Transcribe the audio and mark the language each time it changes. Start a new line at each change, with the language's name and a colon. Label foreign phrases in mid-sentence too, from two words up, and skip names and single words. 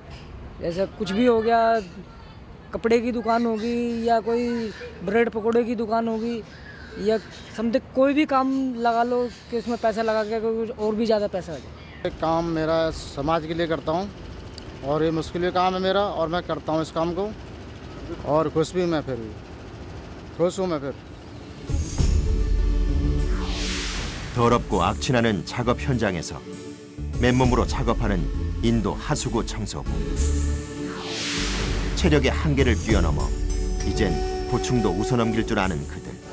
Hindi: जैसे कुछ भी हो गया, कपड़े की दुकान होगी या कोई ब्रेड पकौड़े की दुकान होगी या समथिंग कोई भी काम लगा लो कि उसमें पैसा लगा के कुछ और भी ज़्यादा पैसा आ जाए। काम मेरा समाज के लिए करता हूँ और ये मुश्किल काम है मेरा, और मैं करता हूँ इस काम को और खुश भी मैं फिर खुश हूँ मैं फिर।
Korean: 더럽고 악취나는 작업 현장에서 맨몸으로 작업하는 인도 하수구 청소부. 체력의 한계를 뛰어넘어 이젠 고충도 웃어넘길 줄 아는 그들.